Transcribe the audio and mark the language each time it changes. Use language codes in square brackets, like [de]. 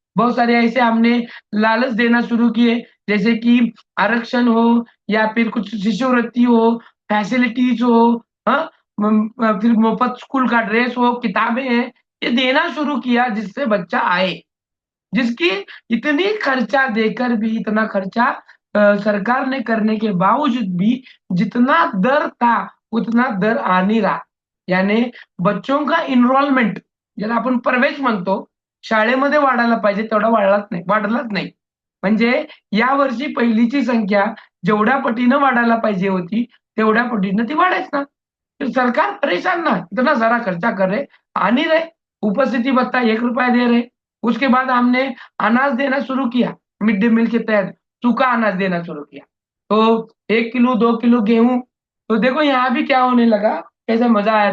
[hi] बहुत सारे ऐसे हमने लालच देना शुरू किए, जैसे कि आरक्षण हो या फिर कुछ शिष्यवृत्ति हो, फैसिलिटीज हो, हाँ, फिर मुफ्त स्कूल का ड्रेस हो, किताबें हैं, ये देना शुरू किया जिससे बच्चा आए। जिसकी इतनी खर्चा देकर भी, इतना खर्चा सरकार ने करने के बावजूद भी जितना दर था उतना दर आ नहीं रहा। यानी बच्चों का इनरोलमेंट, [mr] ज्याला आपण प्रवेश म्हणतो, शाळेमध्ये वाढायला पाहिजे तेवढा वाढलाच नाही। म्हणजे या वर्षी पहिलीची संख्या जेवढ्या पटीनं वाढायला पाहिजे होती तेवढ्या पटीनं ती वाढायच ना। [hi] तो सरकार परेशान ना, इतना सारा खर्चा कर रहे, आ नहीं रहे, उपस्थिति भत्ता 1 रुपया दे रहे। उसके बाद हमने अनाज देना शुरू किया, मिड डे मील के तहत सूखा अनाज देना शुरू किया। तो 1 किलो 2 किलो गेहूं, तो देखो यहाँ भी क्या होने लगा, कैसे मजा आया।